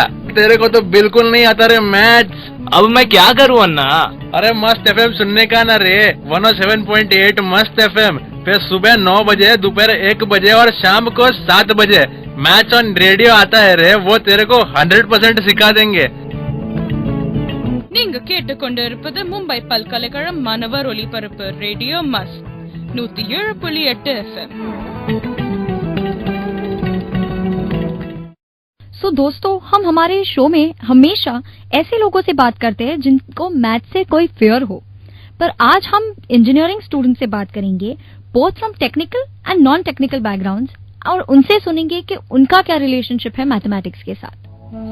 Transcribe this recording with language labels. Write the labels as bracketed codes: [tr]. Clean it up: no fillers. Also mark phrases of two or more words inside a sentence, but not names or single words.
[hi] तेरे को तो बिल्कुल नहीं आता रे मैथ्स। अब मैं क्या करूँ अन्ना? अरे मस्त एफएम सुनने का ना रे, 107.8 मस्त एफएम। फिर सुबह 9 बजे, दोपहर 1 बजे और शाम को 7 बजे [en] match on radio [hi] आता है रे, वो तेरे को 100% सिखा देंगे। [ta] நீங்க கேட்டுக்கொண்டிருப்பது மும்பை பல்கலைக்கழகம் மாணவர் ஒலிபரப்பு ரேடியோ மஸ்ட் 107.8 FM। [hi] सो दोस्तों, हम हमारे शो में हमेशा ऐसे लोगों से बात करते हैं जिनको मैथ से कोई फेयर हो, पर आज हम [en] engineering student [hi] से बात करेंगे, [en] both from technical and non technical backgrounds, [hi] और उनसे सुनेंगे कि उनका क्या रिलेशनशिप है मैथमेटिक्स के साथ।